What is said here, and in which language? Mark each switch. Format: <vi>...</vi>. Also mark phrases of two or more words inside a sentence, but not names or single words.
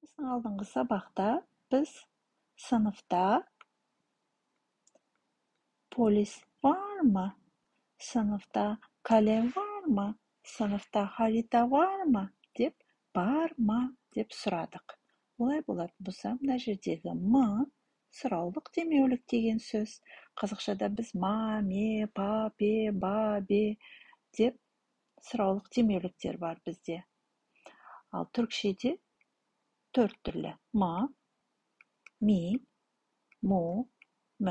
<kk>Алдыңғы сабақта біз сыныпта полис</kk> <tr>var mı? Sınıfta kalem var mı? Sınıfta harita var mı?</tr> <kk>Деп бар ма деп сұрадық. Олай болатын болса, мына жердегі мы сұраулық демеулік деген сөз. Қазақшада біз ма, ме, па, пе, ба, бе деп сұраулық демеуліктер бар бізде. Ал түркшеде 4 түрлі: ма, ми, му, мі.</kk>